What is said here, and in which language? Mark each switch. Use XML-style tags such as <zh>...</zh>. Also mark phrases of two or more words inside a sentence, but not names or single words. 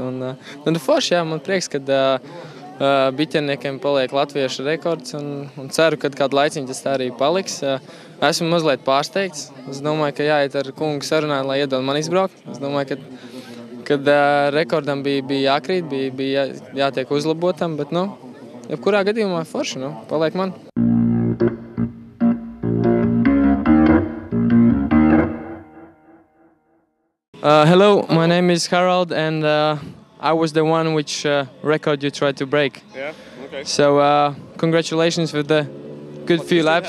<lv>Un forši, jā, man prieks, kad biķerniekiem paliek latviešu rekords un ceru, ka kādu laiciņu tas tā arī paliks. Esmu mazliet pārsteigts. Es domāju, ka jāiet ar kungu sarunāt, lai iedod man izbraukt. Es domāju, kad rekordam bija jākrīt, bija jātiek uzlabotam, bet jebkurā gadījumā forši, paliek man.</lv> <en>Hello, my name is Harold, and I was the one which record you tried to break. Yeah, okay. So congratulations with the good few laps.</en>